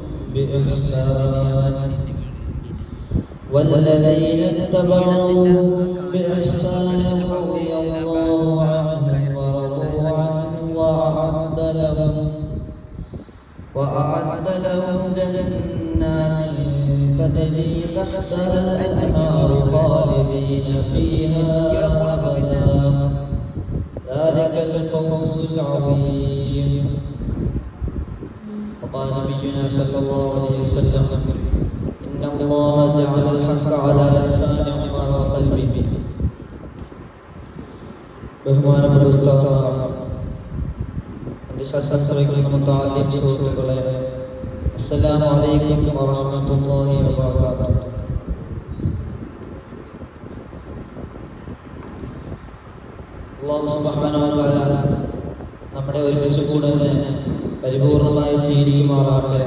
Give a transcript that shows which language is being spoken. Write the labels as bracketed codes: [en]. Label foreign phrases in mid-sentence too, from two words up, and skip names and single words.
[ar] بإحسان رضي الله عنهم ورضوا عنه وأعد لهم جنات تجري تحتها الأنهار خالدين فيها أبدا، ذلك الفوز العظيم. وقال نبينا صلى الله عليه وسلم: إن الله جعل الحق على لسان عمر وقلبه. [ml] ബഹുമാനപ്പെട്ട ഉസ്താദ്, എൻ്റെ ശബ്ദം ശ്രവിക്കുന്ന മുത്തഅല്ലിം സുഹൃത്തുക്കളെ, [ar] السلام عليكم ورحمة الله وبركاته. [ml] അല്ലാഹു [ar] سبحانه وتعالى [ml] നമ്മുടെ ഒരുമിച്ച് കൂടലിനെ പരിപൂർണമായി സ്വീകരിക്കുമാറാകട്ടെ.